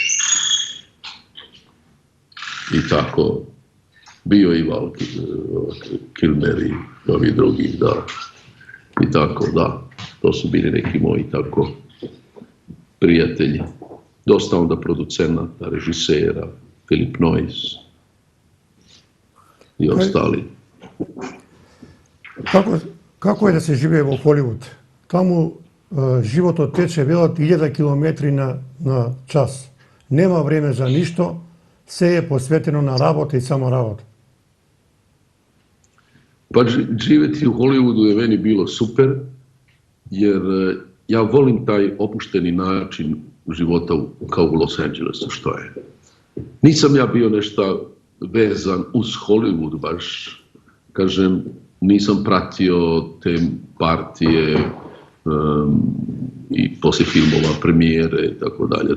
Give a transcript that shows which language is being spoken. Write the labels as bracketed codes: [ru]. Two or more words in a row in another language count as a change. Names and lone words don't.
[hr] i tako, bio i Val Kilmer i ovi drugi, da, i tako, da, to su bili neki moji tako prijatelji. Dosta onda producenata, režisera, Philip Noyce i ostali. [mk] Како е да се живее во Холивуд? Таму животот тече велат 1000 километри на час. Нема време за ништо, се е посветено на работа и само работа. [hr] Pa živjeti u Hollywoodu je meni bilo super, jer ja volim taj opušteni način života kao u Los Angelesu, što je. Nisam ja bio nešto vezan uz Hollywood baš, kažem, nisam pratio te partije i poslije filmova, premijere i tako dalje.